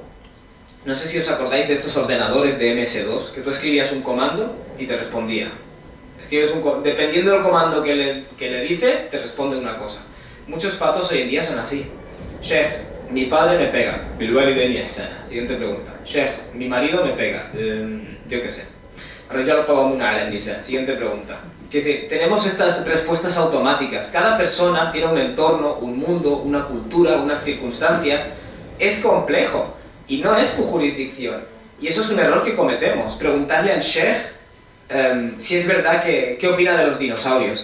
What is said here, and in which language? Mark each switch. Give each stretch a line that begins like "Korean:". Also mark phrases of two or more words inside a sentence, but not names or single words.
Spanish: No sé si os acordáis de estos ordenadores de MS2, que tú escribías un comando y te respondía. Dependiendo del comando que le dices, te responde una cosa. Muchos fatos hoy en día son así. Sheikh, mi padre me pega.
Arabic: بالوالدين إحسانا.
Spanish: Siguiente pregunta. Sheikh, mi marido me pega. Yo qué sé.
Arabic: الرجال قوامون على النساء.
Spanish: Siguiente pregunta. Es decir, tenemos estas respuestas automáticas. Cada persona tiene un entorno, un mundo, una cultura, unas circunstancias. Es complejo y no es tu jurisdicción. Y eso es un error que cometemos. Preguntarle al Sheikh si es verdad ¿qué opina de los dinosaurios?